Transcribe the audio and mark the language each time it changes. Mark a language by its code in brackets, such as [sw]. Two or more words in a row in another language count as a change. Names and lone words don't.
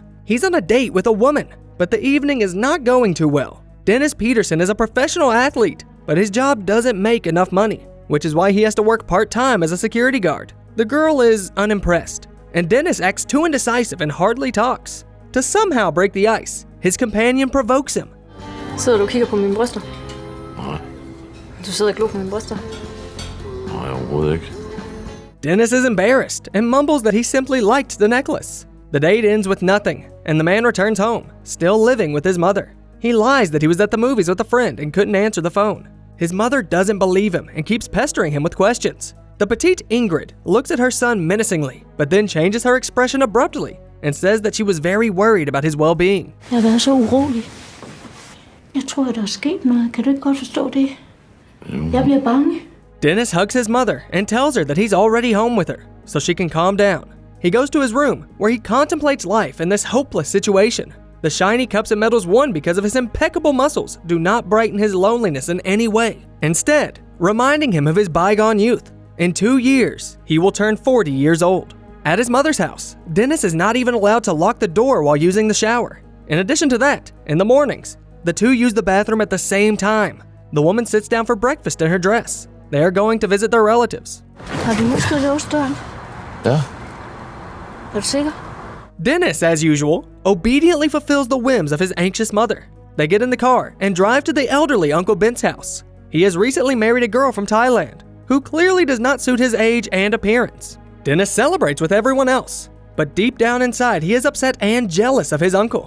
[en] He's on a date with a woman, but the evening is not going too well. Dennis Petersen is a professional athlete, but his job doesn't make enough money, which is why he has to work part-time as a security guard. The girl is unimpressed, and Dennis acts too indecisive and hardly talks. To somehow break the ice, his companion provokes him. [da] Sidder du og kigger på mine bryster? Nej. Du sidder og glor på mine bryster? Nej, overhovedet ikke. [en] Dennis is embarrassed and mumbles that he simply liked the necklace. The date ends with nothing, and the man returns home, still living with his mother. He lies that he was at the movies with a friend and couldn't answer the phone. His mother doesn't believe him and keeps pestering him with questions. The petite Ingrid looks at her son menacingly, but then changes her expression abruptly and says that she was very worried about his well-being. [da] Jeg har været så urolig. Jeg tror, der er sket noget. Kan du ikke godt forstå det? Jeg bliver bange. [en] Dennis hugs his mother and tells her that he's already home with her, so she can calm down. He goes to his room, where he contemplates life in this hopeless situation. The shiny cups and medals won because of his impeccable muscles do not brighten his loneliness in any way. Instead, reminding him of his bygone youth. In 2 years, he will turn 40 years old. At his mother's house, Dennis is not even allowed to lock the door while using the shower. In addition to that, in the mornings, the two use the bathroom at the same time. The woman sits down for breakfast in her dress. They are going to visit their relatives. [da] Har du husket låsdøren? Ja. Er du sikker? [en] Dennis, as usual, obediently fulfills the whims of his anxious mother. They get in the car and drive to the elderly Uncle Bent's house. He has recently married a girl from Thailand, who clearly does not suit his age and appearance. Dennis celebrates with everyone else, but deep down inside he is upset and jealous of his uncle.